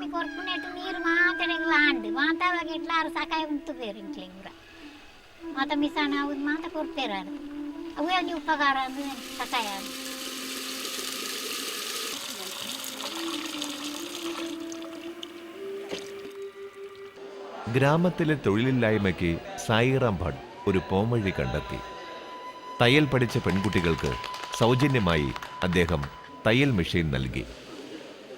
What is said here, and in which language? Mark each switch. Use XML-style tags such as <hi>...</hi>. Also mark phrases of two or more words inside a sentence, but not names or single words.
<tcy>ಕೊರ್ಪುನೆಟ್ಟು ನೀರು ಮಾತಾಡೆಗ್ಲ ಆಂಡು ಮಾತಾವಾಗ ಇಟ್ಲಾರು ಸಾಕಾಯ ಉಂಟು ಬೇರು ಇಂಕ್ಲೆಗ್ ಪೂರ ಮಾತ ಮಿಸಾನ ಅವ್ದು ಮಾತ ಕೊಡ್ತೇರಾರು ಅವೇ ಒಂದು ಉಪಕಾರ ಅಂದ್ರೆ ಸಕಾಯ</tcy> <ml>ഗ്രാമത്തിലെ തൊഴിലില്ലായ്മയ്ക്ക് സായിറാം ഭട്ട് ഒരു പോംവഴി കണ്ടെത്തി. തയ്യൽ പഠിച്ച പെൺകുട്ടികൾക്ക് സൗജന്യമായി അദ്ദേഹം തയ്യൽ മെഷീൻ നൽകി.</ml>